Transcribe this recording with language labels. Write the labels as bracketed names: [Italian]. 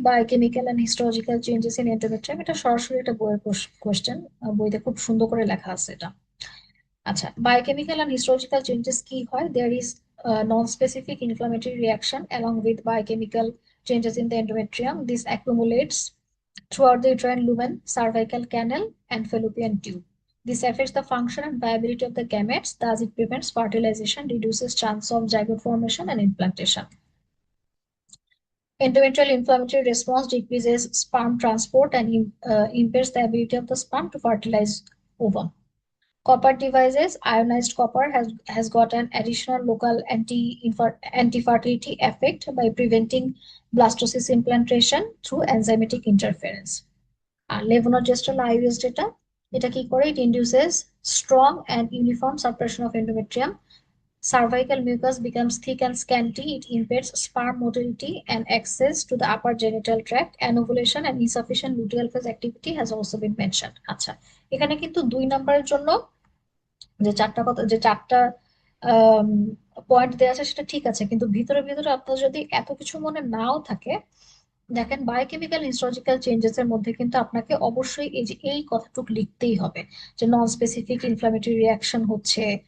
[English] Biochemical and histological changes in endometrium. [Bangla] এটা সরাসরি একটা বইয়ের কোশ্চেন, বইতে খুব সুন্দর করে লেখা আছে এটা। [English] আচ্ছা, biochemical and histological changes [Bangla] কি হয়? [English] There is non specific inflammatory reaction along with biochemical changes in the endometrium. This accumulates throughout the uterine lumen, cervical canal, and fallopian tube. This affects the function and viability of the gametes, thus it prevents fertilization, reduces chance of zygote formation and implantation. Endometrial inflammatory response decreases sperm transport and impairs the ability of the sperm to fertilize ovum. Copper devices, ionized copper has got an additional local anti-fertility effect by preventing blastocyst implantation through enzymatic interference. [Bangla] আর লেভোনোজেস্ট্রল আইইউএস যেটা, এটা কি করে? [English] It induces strong and uniform suppression of endometrium, cervical mucus becomes thick and scanty, it impairs sperm motility and access to the upper genital tract, anovulation and insufficient luteal phase activity has also been mentioned. [Bangla] আচ্ছা, এখানে কিন্তু 2 নাম্বারের জন্য যে চারটা point দেওয়া আছে সেটা ঠিক আছে, কিন্তু ভিতরে ভিতরে আপনার যদি এত কিছু মনে নাও থাকে, দেখেন বায়োকেমিক্যাল হিস্টোলজিক্যাল চেঞ্জেস এর মধ্যে কিন্তু আপনাকে অবশ্যই এই যে এই কথাটুকু লিখতেই হবে, যে নন স্পেসিফিক ইনফ্লামেটরি রিয়াকশন হচ্ছে,